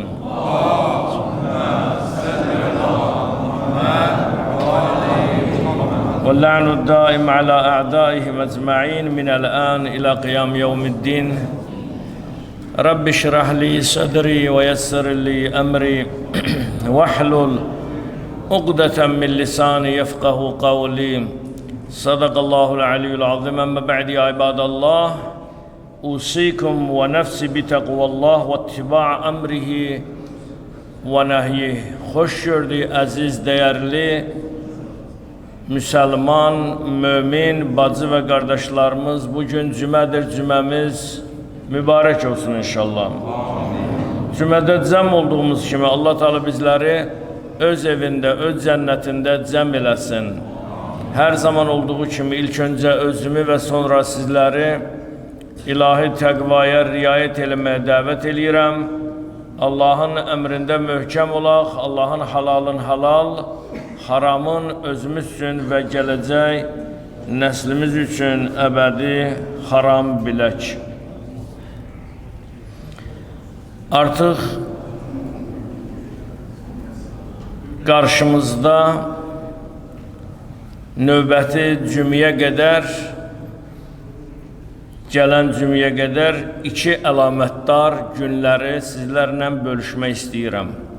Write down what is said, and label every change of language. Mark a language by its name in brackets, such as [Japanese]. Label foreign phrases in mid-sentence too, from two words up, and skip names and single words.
[Arabic] واللعن الدائم على أعدائهم أجمعين من الآن إلى قيام يوم الدين رب اشرح لي صدري ويسر لي أمري واحلل عقدة من لساني يفقه قولي صدق الله العلي العظيم. أما بعد يا عباد الله أوصيكم ونفسي بتقوى الله واتباع أمره ونهيه. [Turkish] Hoş gördük aziz değerli Müslüman, mümin, bacı ve kardeşlerimiz. Bugün cümedir, cümemiz mübarek olsun inşallah. [Azerbaijani] Cümede cəm olduğumuz kimi Allah Teala bizleri öz evinde, öz cennetinde cəm eləsin. Her zaman olduğu kimi ilk önce özümü ve sonra sizleri ilahi təqvaya riayet eləməyə dəvət eləyirəm. Allah'ın emrinde möhkəm olaq, Allah'ın halalın halal, haramın özümüz üçün və gələcək nəslimiz üçün əbədi haram bilək. Artıq qarşımızda növbəti cümləyə qədər, gələn cümləyə qədər iki əlamətdar günləri sizlərlə bölüşmək istəyirəm.